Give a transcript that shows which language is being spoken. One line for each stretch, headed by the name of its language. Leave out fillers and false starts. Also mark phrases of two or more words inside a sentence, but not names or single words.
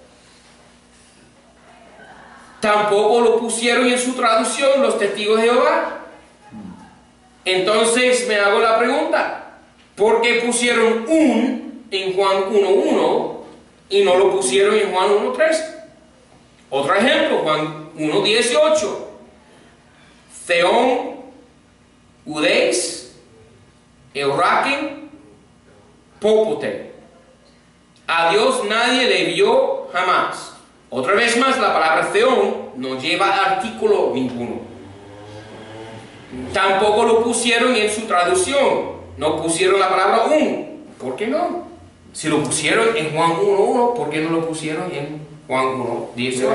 Spanish: Tampoco lo pusieron en su traducción los testigos de Jehová. Entonces me hago la pregunta, ¿por qué pusieron un en Juan 1:1 y no lo pusieron en Juan 1:3? Otro ejemplo, Juan 1:18.
Greek: Θεὸν οὐδεὶς ἑώρακεν πώποτε.
Spanish: A Dios nadie le vio jamás. Otra vez más, la palabra theon no lleva artículo ninguno. Tampoco lo pusieron en su traducción. No pusieron la palabra un. ¿Por qué no? Si lo pusieron en Juan 1:1, ¿por qué no lo pusieron en Juan 1:18?